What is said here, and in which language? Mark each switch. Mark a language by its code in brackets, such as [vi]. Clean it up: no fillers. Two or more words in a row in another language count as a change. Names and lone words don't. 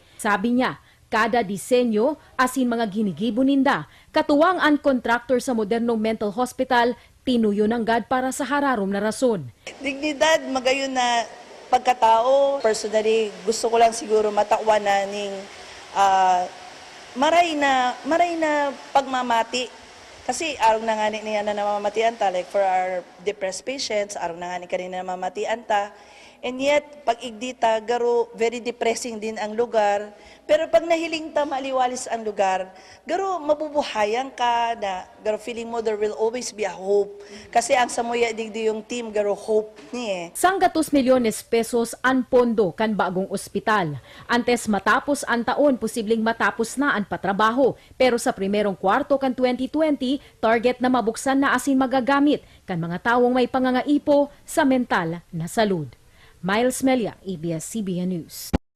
[bik] Sabi niya, kada disenyo asin mga ginigibo ninda, katuwang ang contractor sa modernong mental hospital, tinuyo ng GAD para sa hararom na rason. Dignidad, magayon na pagkatao. Personally, gusto ko lang siguro matakwa na ning maray na pagmamati. Kasi arong na nga niya na namamatian ta, [en] like for our depressed patients, [bik] arong na nga ni kanina namamatian ta. And yet, pag igdita, garo, [en] very depressing [bik] din ang lugar. Pero pag nahiling ta, maliwalis ang lugar, garo, mabubuhayan ka na, garo, feeling mo [en] there will always be a hope. [bik] Kasi ang samuya digdi yung team, garo, hope ni Sanggatos milyones pesos ang pondo kan bagong ospital. Antes matapos ang taon, posibleng matapos na ang patrabaho. Pero sa primerong kwarto kan 2020, target na mabuksan na asin magagamit kan mga tawong may pangangaipo sa mental na salud. Miles Melia, ABS-CBN News.